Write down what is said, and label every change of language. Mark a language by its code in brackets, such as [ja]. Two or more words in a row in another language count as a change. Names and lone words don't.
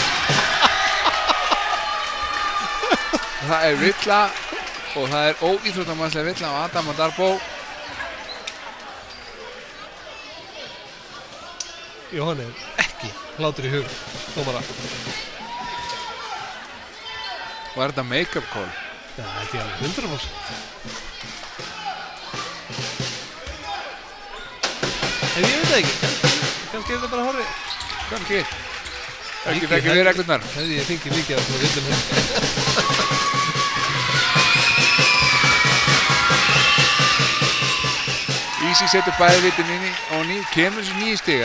[is] Það er villa og það er óíþróttamannsleg villa á Adama Darbo. Jóhann er ekki hlátur í hug, dómara. Var þetta [en] make-up call? [is] Já, þetta er alveg 100%. En ég veit það ekki, kannski er þetta bara horfið. Kannski. Ekki þekkir við reglurnar. Hefði ég fengið mikið af svona villum hér. Easy setur bæði vitin inn og kemur þessu 9 stiga.